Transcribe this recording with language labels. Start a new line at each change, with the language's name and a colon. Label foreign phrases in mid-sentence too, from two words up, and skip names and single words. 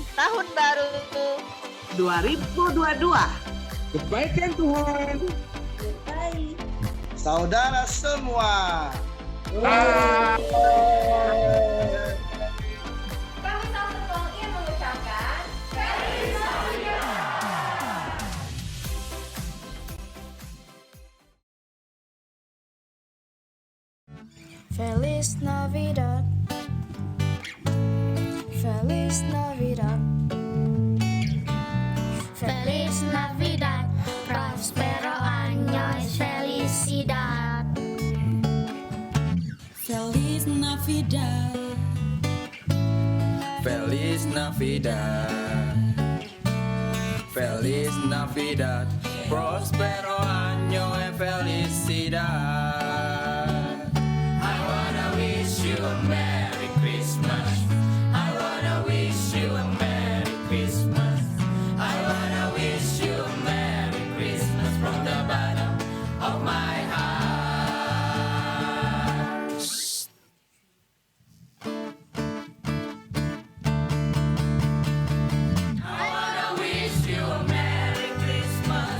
Indonesian: Tahun Baru 2022. Kebaikan Tuhan. Baik. Saudara semua. Kami Samsung ingin mengucapkan
Spanish: Feliz Navidad. Feliz Navidad. Feliz Navidad. Feliz Navidad. Prospero años. Felicidad. Feliz Navidad. Feliz Navidad. Feliz Navidad. Prospero año y felicidad.
English: I wanna wish you a Merry Christmas. I wanna wish you a Merry Christmas. I wanna wish you a Merry Christmas from the bottom of my heart. I wanna wish you a Merry Christmas.